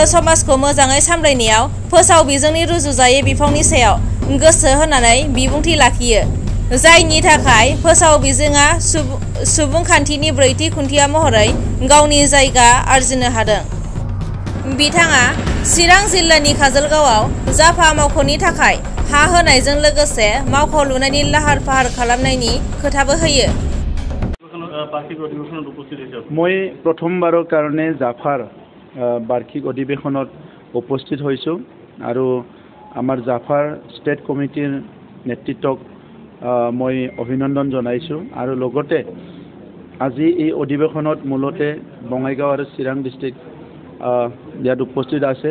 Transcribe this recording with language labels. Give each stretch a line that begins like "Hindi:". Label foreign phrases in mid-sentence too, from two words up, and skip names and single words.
Bodo: समाजखौ मोजाङै सामलायनायाव फोसाव बिजोंनि रुजुजायै बिफावनि सायाव गोसो होनानै बिबुंथि लाखियो, जायनि थाखाय फोसाव बिजोङा सुबुंखान्थिनि ब्रैथि खुन्थिया महरै गावनि जायगा आरजिनो हादों। बिथाङा चिरां जिल्लानि काजलगावआव जाफा मावख'नि थाखाय हा होनायजों लोगोसे मावख' लुनायनि लाहार फाहार खालामनायनि खोथाबो होयो।
Assamese: মই প্ৰথমবাৰৰ কাৰণে জাফাৰ বাৰ্ষিক অধিৱেশনত উপস্থিত হৈছোঁ আৰু আমাৰ জাফাৰ
English: state committee
Assamese: নেতৃত্বক মই অভিনন্দন জনাইছোঁ আৰু লগতে আজি এই অধিৱেশনত মূলতে বঙাইগাঁও আৰু চিৰাং ডিষ্ট্ৰিক্ট ইয়াত উপস্থিত আছে।